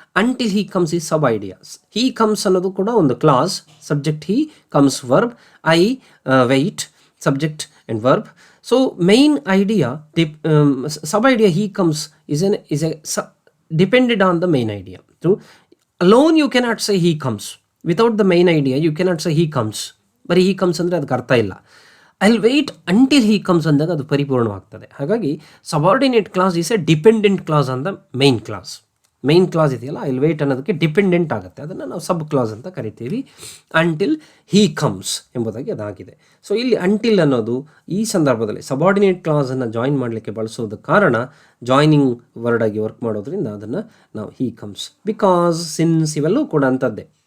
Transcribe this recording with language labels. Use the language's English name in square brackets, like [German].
[English] Until he comes is sub ideas. He comes [Kannada] ಅನ್ನೋದು ಕೂಡ ಒಂದು class, [English] Subject he, comes verb, I wait subject and verb. So main idea, sub idea he comes is a depended on the main idea. So alone you cannot say he comes. Without the main idea you cannot say he comes. [Kannada] ಬರೀ [English] he comes [Kannada] ಅಂದರೆ ಅದಕ್ಕೆ ಅರ್ಥ ಇಲ್ಲ. [English] I will wait until he comes [Kannada] ಅಂದಾಗ ಅದು ಪರಿಪೂರ್ಣವಾಗ್ತದೆ. ಹಾಗಾಗಿ [English] Subordinate clause is a dependent clause on the main clause. [Kannada] Main class ಇದೆಯಲ್ಲ, [English] I will wait [Kannada] ಅನ್ನೋದಕ್ಕೆ ಡಿಪೆಂಡೆಂಟ್ ಆಗುತ್ತೆ, ಅದನ್ನು ನಾವು ಸಬ್ ಕ್ಲಾಸ್ ಅಂತ ಕರಿತೀವಿ. [English] until he comes [Kannada] ಎಂಬುದಾಗಿ ಅದಾಗಿದೆ. ಸೊ ಇಲ್ಲಿ ಅಂಟಿಲ್ ಅನ್ನೋದು ಈ ಸಂದರ್ಭದಲ್ಲಿ ಸಬಾರ್ಡಿನೇಟ್ ಕ್ಲಾಸನ್ನು ಜಾಯಿನ್ ಮಾಡಲಿಕ್ಕೆ ಬಳಸೋದಕ್ಕೆ ಕಾರಣ ಜಾಯ್ನಿಂಗ್ ವರ್ಡ್ ಆಗಿ ವರ್ಕ್ ಮಾಡೋದ್ರಿಂದ ಅದನ್ನು ನಾವು [English] he comes, because, since [Kannada] ಇವೆಲ್ಲವೂ ಕೂಡ ಅಂಥದ್ದೇ.